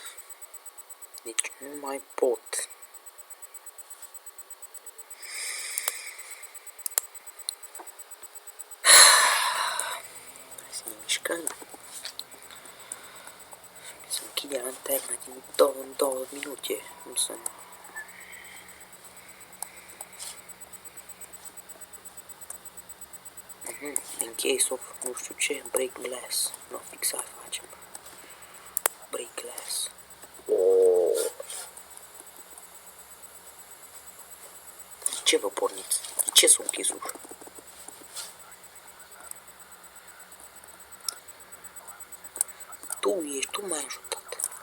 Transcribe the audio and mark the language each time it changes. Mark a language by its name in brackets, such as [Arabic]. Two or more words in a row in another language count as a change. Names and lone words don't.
[Romanian] Deci nu mai pot. Hai să ne mișcăm. Să închide lanterna din 2 minute. Cum să nu? [English] In case of [Romanian] nu știu ce, [English] break glass. [Romanian] Nu, fix aia facem. [English] Break glass. [Romanian] Oh. De ce vă porniți? De ce s-o închis ușa? Tu m-ai ajutat.